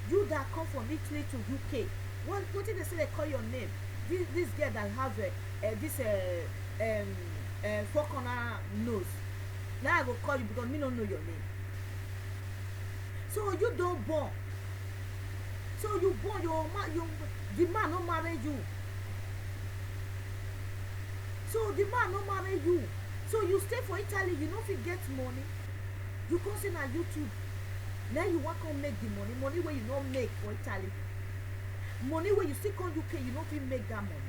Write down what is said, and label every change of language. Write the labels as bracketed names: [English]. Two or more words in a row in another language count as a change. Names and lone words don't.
[Nigerian Pidgin] You that come from Italy to UK, What did they say they call your name? This girl that have this four corner nose. Now I go call you because me don't know your name. So you don't born. So you born the man no marry you. So the man no marry you. So you stay for Italy, you no fit get money. You come say na YouTube. Now you want to make the money where you no make for Italy. Money where you still come UK, you no fit make that money.